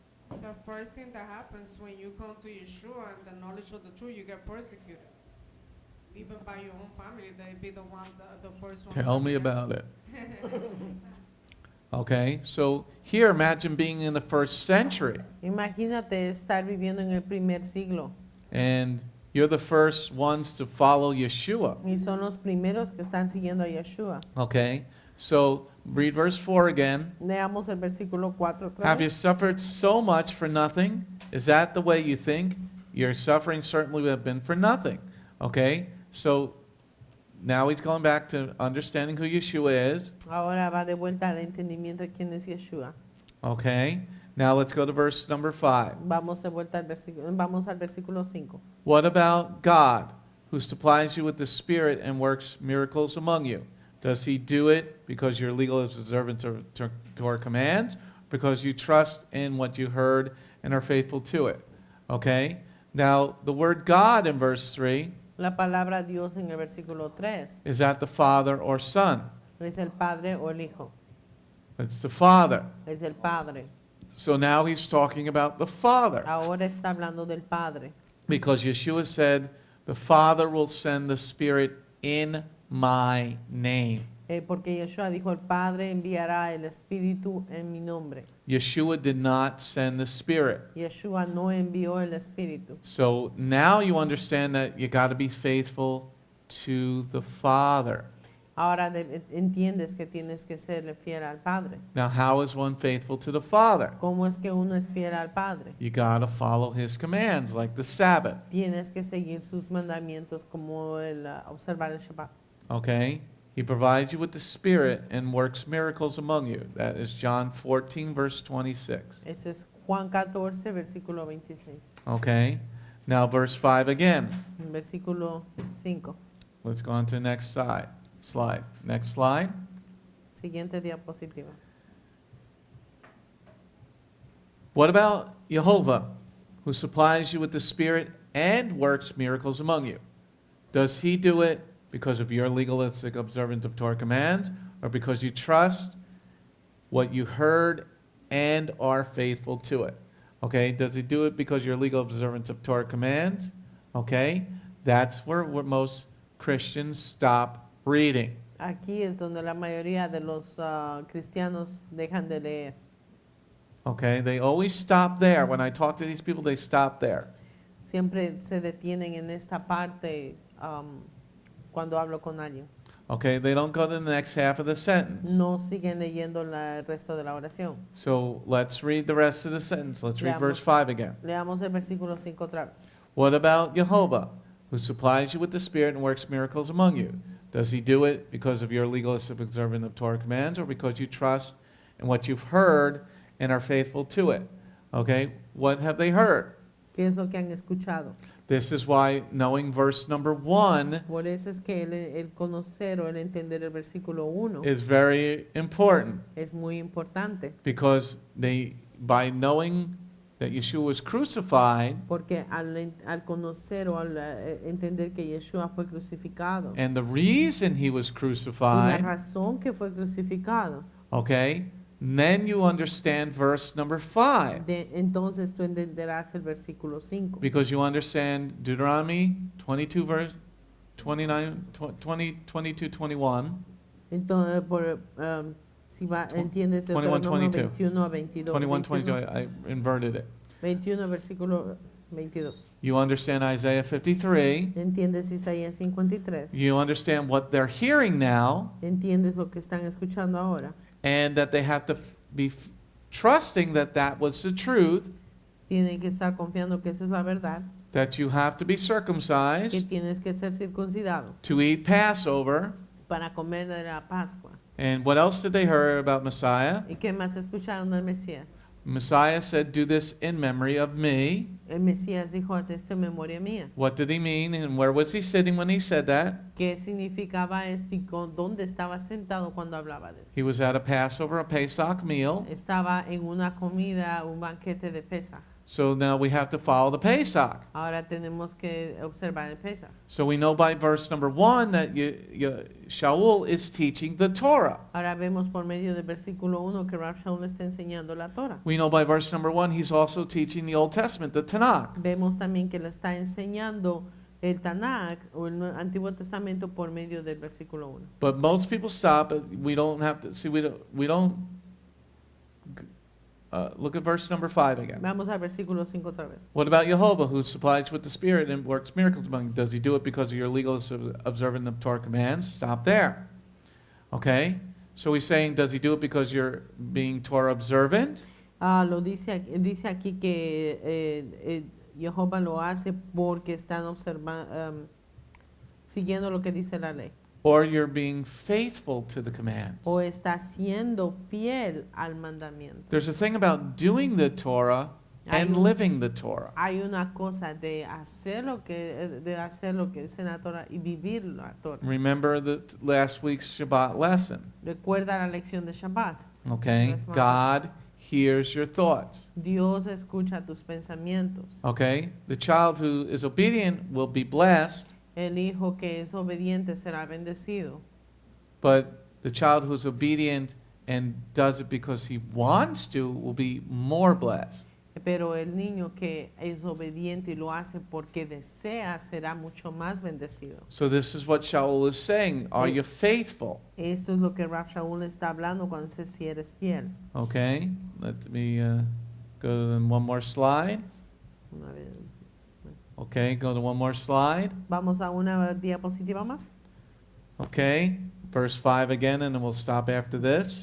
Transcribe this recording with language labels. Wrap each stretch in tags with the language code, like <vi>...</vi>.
<en>The first thing that happens when you come to Yeshua and the knowledge of the truth, you get persecuted. Even by your own family, they be the one, the first one. Tell me about it. Okay, so here imagine being in the first century</en> <es>Imagínate estar viviendo en el primer siglo</es> <en>and you're the first ones to follow Yeshua.</en> <es>y son los primeros que están siguiendo a Yeshua.</es> <en>Okay, so read verse 4 again.</en> <es>Leamos el versículo 4 otra</es> <en>Have you</en> <es>vez.</es> <en>suffered so much for nothing? Is that the way you think? Your suffering certainly would have been for nothing. Okay, so now he's going back to understanding who Yeshua is.</en> <es>Ahora va de vuelta al entendimiento de quién es Yeshua.</es> <en>Okay, now let's go to verse number 5.</en> <es>Vamos al versículo 5.</es> <en>What about God, who supplies you with the Spirit and works miracles among you? Does he do it because you're legal observant to our commands, because you trust in what you heard and are faithful to it? Okay, now the word God in verse 3,</en> <es>La palabra Dios en el versículo 3</es> <en>is that the Father or Son?</en> <es>es el Padre o el Hijo.</es> <en>It's the Father.</en> <es>Es el Padre.</es> <en>So now he's talking about the Father,</en> <es>Ahora está hablando del Padre.</es> <en>because Yeshua said, the Father will send the Spirit in my name.</en> <es>Porque Yeshua dijo, el Padre enviará el Espíritu en mi nombre.</es> <en>Yeshua did not send the Spirit.</en> <es>Yeshua no envió el Espíritu.</es> <en>So now you understand that you got to be faithful to the Father.</en> <es>Ahora entiendes que tienes que ser fiel al Padre.</es> <en>Now, how is one faithful to the Father?</en> <es>¿Cómo es que uno es fiel al Padre?</es> <en>You got to follow his commands, like the Sabbath.</en> <es>Tienes que seguir sus mandamientos como el observar el Shabbat.</es> <en>Okay? He provides you with the Spirit and works miracles among you. That is John 14, verse 26.</en> <es>Ese es Juan 14, versículo 26.</es> <en>Okay? Now, verse 5 again.</en> <es>Versículo 5.</es> <en>Let's go on to the next slide. Next slide.</en> <es>Siguiente diapositiva.</es> <en>What about Jehovah, who supplies you with the Spirit and works miracles among you? Does he do it because of your legalistic observance of Torah commands, or because you trust what you heard and are faithful to it? Okay, does he do it because your legal observance of Torah commands? Okay, that's where most Christians stop reading.</en> <es>Aquí es donde la mayoría de los cristianos dejan de leer.</es> <en>Okay, they always stop there. When I talk to these people, they stop there.</en> <es>Siempre se detienen en esta parte cuando hablo con alguien.</es> <en>Okay, they don't go to the next half of the sentence.</en> <es>No siguen leyendo el resto de la oración.</es> <en>So let's read the rest of the sentence. Let's read verse 5 again.</en> <es>Leamos el versículo 5 otra vez.</es> <en>What about Jehovah, who supplies you with the Spirit and works miracles among you? Does he do it because of your legalistic observance of Torah commands, or because you trust in what you've heard and are faithful to it? Okay, what have they heard?</en> <es>¿Qué es lo que han escuchado?</es> <en>This is why knowing verse number 1</en> <es>Por eso es que el conocer o el entender el versículo 1</es> <en>is very important,</en> <es>es muy importante.</es> <en>because by knowing that Yeshua was crucified,</en> <es>Porque al conocer o al entender que Yeshua fue crucificado,</es> <en>and the reason he was</en> <es>y la</es> <en>crucified,</en> <es>razón que fue crucificado,</es> <en>okay, then you understand verse number 5.</en> <es>entonces tú entenderás el versículo 5.</es> <en>Because you understand Deuteronomy 22 verse 29, 22, 21.</en> <es>Entonces, si entiendes el 21, Deuteronomio 22. 21 a 22.</es> <en>21, 22, I inverted it.</en> <es>21, versículo 22.</es> <en>You understand Isaiah 53.</en> <es>Entiendes Isaías 53.</es> <en>You understand what they're hearing now,</en> <es>Entiendes lo que están escuchando ahora.</es> <en>and that they have to be trusting that that was the truth,</en> <es>Tienen que estar confiando que esa es la verdad.</es> <en>that you have to be</en> <es>Que</es> <en>circumcised</en> <es>tienes que ser circuncidado</es> <en>to eat Passover.</en> <es>para comer de la Pascua.</es> <en>And what else did they hear about Messiah?</en> <es>¿Y qué más escucharon del Mesías?</es> <en>Messiah said, "Do this in memory of me."</en> <es>El Mesías dijo, haz esto en memoria mía.</es> <en>What did he mean, and where was he sitting when he said that?</en> <es>¿Qué significaba esto y dónde estaba sentado cuando hablaba de eso?</es> <en>He was at a Passover, a Pesach meal.</en> <es>Estaba en una comida, un banquete de Pesach.</es> <en>So now we have to follow the Pesach.</en> <es>Ahora tenemos que observar el Pesach.</es> <en>So we know by verse number 1 that Shaul is teaching the Torah.</en> <es>Ahora vemos por medio del versículo 1 que Rav Shaul está enseñando la Torah.</es> <en>We know by verse number 1 he's also teaching the Old Testament, the Tanakh.</en> <es>Vemos también que le está enseñando el Tanakh o el Antiguo Testamento por medio del versículo 1.</es> <en>But most people stop. We don't have to see. We don't. Look at verse number 5 again.</en> <es>Vamos al versículo 5 otra vez.</es> <en>What about Jehovah, who supplies with the Spirit and works miracles among you? Does he do it because of your legalistic observing the Torah commands? Stop there. Okay? So he's saying, does he do it because you're being Torah observant?</en> <es>Dice aquí que Jehová lo hace porque están siguiendo lo que dice la ley.</es> <en>Or you're being faithful to the commands?</en> <es>O está siendo fiel al mandamiento.</es> <en>There's a thing about doing the Torah and living the Torah.</en> <es>Hay una cosa de hacer lo que dice la Torah y vivir la Torah.</es> <en>Remember the last week's Shabbat lesson.</en> <es>Recuerda la lección de Shabbat.</es> <en>Okay? God hears your thoughts.</en> <es>Dios escucha tus pensamientos.</es> <en>Okay? The child who is obedient will be blessed,</en> <es>El hijo que es obediente será bendecido.</es> <en>but the child who's obedient and does it because he wants to will be more blessed.</en> <es>Pero el niño que es obediente y lo hace porque desea será mucho más bendecido.</es> <en>So this is what Shaul is saying. Are you faithful?</en> <es>Esto es lo que Rav Shaul está hablando cuando dice si eres fiel.</es> <en>Okay? Let me go to one more slide.</en> <es>Una vez.</es> <en>Okay, go to one more slide.</en> <es>Vamos a una diapositiva más.</es> <en>Okay, verse 5 again, and then we'll stop after this.</en>